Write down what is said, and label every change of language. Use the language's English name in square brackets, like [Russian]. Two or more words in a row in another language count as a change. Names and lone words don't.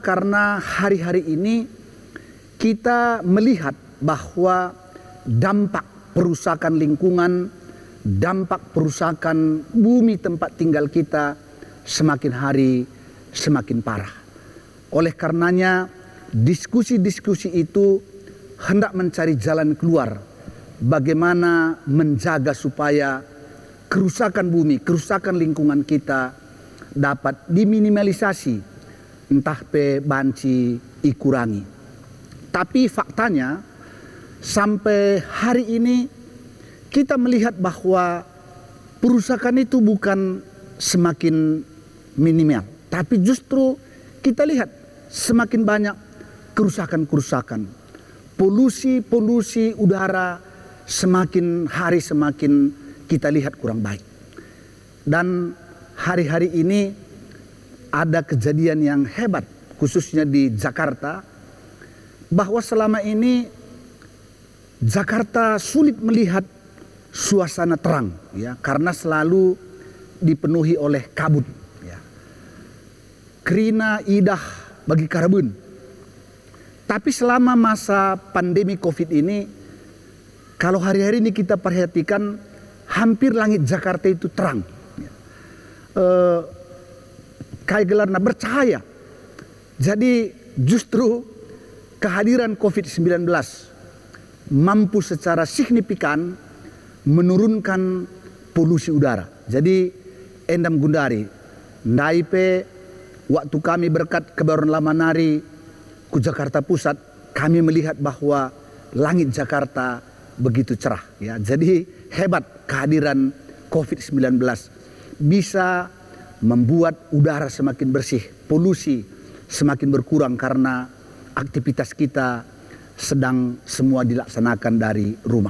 [Indonesian] Karena hari-hari ini kita melihat bahwa dampak perusakan lingkungan, dampak perusakan bumi tempat tinggal kita semakin hari semakin parah. Oleh karenanya diskusi-diskusi itu hendak mencari jalan keluar bagaimana menjaga supaya kerusakan bumi, kerusakan lingkungan kita dapat diminimalisasi, entah [Batak Karo] banci ikurangi. [Indonesian] Tapi faktanya sampai hari ini kita melihat bahwa perusakan itu bukan semakin minimal, tapi justru kita lihat semakin banyak kerusakan-kerusakan. Polusi udara semakin hari semakin kita lihat kurang baik. Dan hari-hari ini ada kejadian yang hebat, khususnya di Jakarta, bahwa selama ini Jakarta sulit melihat suasana terang, ya, karena selalu dipenuhi oleh kabut, ya. [Batak Karo] Kerina idah bagi karabun. [Indonesian] Tapi selama masa pandemi COVID ini, kalau hari-hari ini kita perhatikan, hampir langit Jakarta itu terang, ya. [Batak Karo] Kayak gelarna bercahaya. [Indonesian] Jadi justru kehadiran COVID-19 mampu secara signifikan menurunkan polusi udara. [Batak Karo] Jadi endam gundari, ndaipe waktu kami berkat kebaruan lama nari ke Jakarta Pusat, [Indonesian] kami melihat bahwa langit Jakarta begitu cerah, ya. Jadi hebat kehadiran COVID-19 bisa membuat udara semakin bersih, polusi semakin berkurang karena aktivitas kita sedang semua dilaksanakan dari rumah.